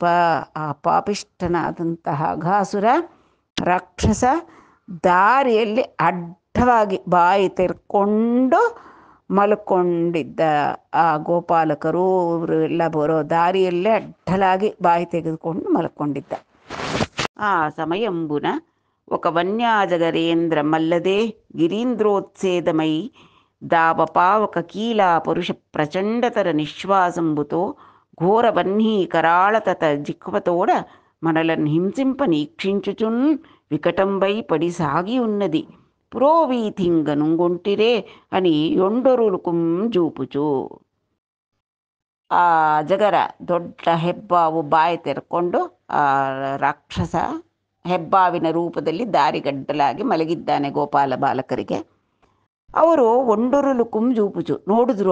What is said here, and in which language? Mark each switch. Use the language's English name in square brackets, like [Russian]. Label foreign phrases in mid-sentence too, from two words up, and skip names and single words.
[Kannada] ಆ ಪಾಪಿಷ್ಠನಾದಂತಹ ಅಘಾಸುರ ರಾಕ್ಷಸ ದಾರಿಯಲ್ಲಿ ಅಡ್ಡವಾಗಿ ಬಾಯಿ ತೆರ್ಕೊಂಡು ಮಲ್ಕೊಂಡಿದ್ದ. ಆ ಗೋಪಾಲಕರು ಇವರು ಎಲ್ಲ ಬರೋ ದಾರಿಯಲ್ಲೇ ಅಡ್ಡಲಾಗಿ ಬಾಯಿ ತೆಗೆದುಕೊಂಡು ಮಲ್ಕೊಂಡಿದ್ದ. [Telugu] ఆ సమయంబున ఒక వన్యాజగరేంద్ర మల్లదే గిరీంద్రోత్సేదమై దావపావక కీలా పరుష ప్రచండతర నిశ్వాసంబుతో ఘోర వహ్నీ కరాళతత జిహ్వతోడ మనలను హింసింప నీక్షించుచున్ వికటంబై పడి సాగి ఉన్నది పురోవీథింగనుంగొంటిరే అని యొండొరుళుకుం జూపుచు. [Kannada] ಆ ಜಗರ ದೊಡ್ಡ ಹೆಬ್ಬಾವು ಬಾಯಿ ತೆರ್ಕೊಂಡು ಆ ರಾಕ್ಷಸ ಹೆಬ್ಬಾವಿನ ರೂಪದಲ್ಲಿ ದಾರಿಗಡ್ಡಲಾಗಿ ಮಲಗಿದ್ದಾನೆ ಗೋಪಾಲ ಬಾಲಕರಿಗೆ. ಅವರು [Telugu] ఒండొరులు కుంజూపుచు [Kannada] ನೋಡಿದ್ರು.